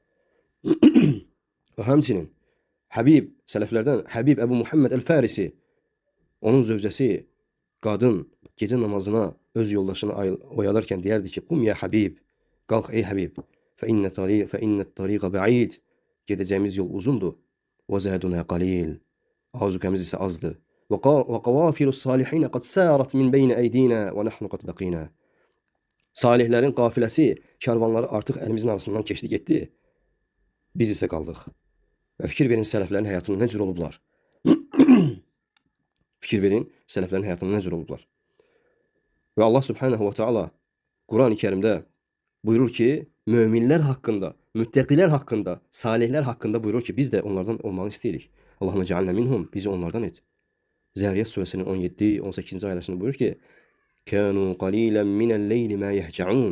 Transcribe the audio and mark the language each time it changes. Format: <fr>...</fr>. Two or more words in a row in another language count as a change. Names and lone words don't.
<az>Və həmçinin Həbib, sələflərdən Həbib Əbu Muhammed Əl-Fərisi, onun zövcəsi, qadın gecə namazına öz yoldaşını oyadarkən deyərdi ki,</az> <ar>قم يا حبيب,</ar> <az>qalx ey Həbib,</az> <ar>فإن الطريق بعيد,</ar> <az>gedəcəyimiz yol uzundur,</az> <ar>وزادنا قليل,</ar> <az>azüqəmiz isə azdır,</az> <ar>وقوافل الصالحين قد سارت من بين أيدينا ونحن قد بقينا.</ar> <az>Salihlərin qafiləsi, kərvanları artıq əlimizin arasından keçdi, getdi, biz isə qaldıq. Və fikir verin sələflərin həyatını nə cür olublar. Fikir verin sələflərin həyatını nə cür olublar. Və Allah</az> <ar>سبحانه وتعالى</ar> <az>Quran-ı Kərimdə buyurur ki, möminlər haqqında, müttəqilər haqqında, salihlər haqqında buyurur ki, biz də onlardan olmağı istəyirik.</az> <ar>اللهم اجعلنا منهم,</ar> <az>bizi onlardan et. Zəriyat surəsinin 17-18-ci ayəsində buyurur ki,</az> <ar>كانوا قليلا من الليل ما يهجعون.</ar>